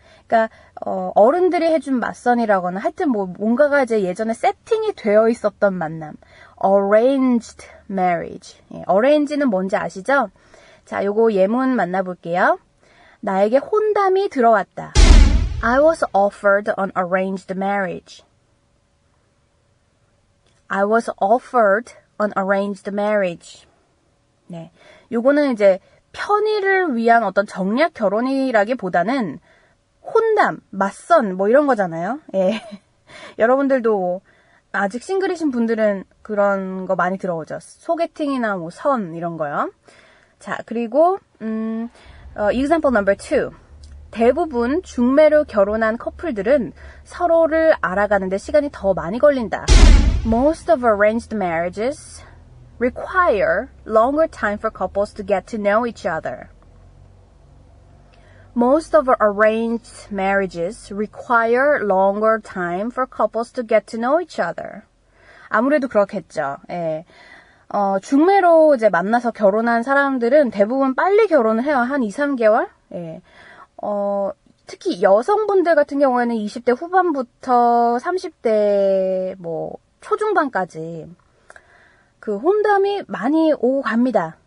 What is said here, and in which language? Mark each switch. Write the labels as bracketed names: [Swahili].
[Korean] 그러니까 어른들이 해준 맞선이라거나 하여튼 뭐 뭔가가 이제 예전에 세팅이 되어 있었던 만남. arranged marriage. 예, arrange는 뭔지 아시죠? 자, 요거 예문 만나볼게요. 나에게 혼담이 들어왔다. [English] I was offered an arranged marriage. I was offered an arranged marriage. [Korean] 네. 요거는 이제 편의를 위한 어떤 정략 결혼이라기보다는 혼담, 맞선 뭐 이런 거잖아요. 예. 여러분들도 아직 싱글이신 분들은 그런 거 많이 들어오죠. 소개팅이나 뭐 선 이런 거요. 자, 그리고 [English] example number 2. [Korean] 대부분 중매로 결혼한 커플들은 서로를 알아가는데 시간이 더 많이 걸린다. [English] Most of arranged marriages require longer time for couples to get to know each other. Most of arranged marriages require longer time for couples to get to know each other. [Korean] 아무래도 그렇겠죠. 예. 중매로 이제 만나서 결혼한 사람들은 대부분 빨리 결혼을 해요. 한 2, 3개월? 예. 특히 여성분들 같은 경우에는 20대 후반부터 30대 뭐 초중반까지 그 혼담이 많이 오고 갑니다.